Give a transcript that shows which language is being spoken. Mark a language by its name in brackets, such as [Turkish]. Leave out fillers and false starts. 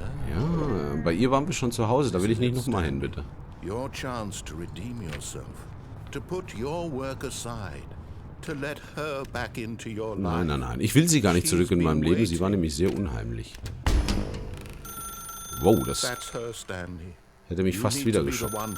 [German] Ja, bei ihr waren wir schon zu Hause, da will ich nicht nochmal hin, bitte. [English] Your chance to redeem yourself, to put your work aside, to let her back into your life. [German] Nein. Ich will sie gar nicht zurück in meinem Leben. Sie war nämlich sehr unheimlich. Wow, das hätte mich fast wieder geschockt.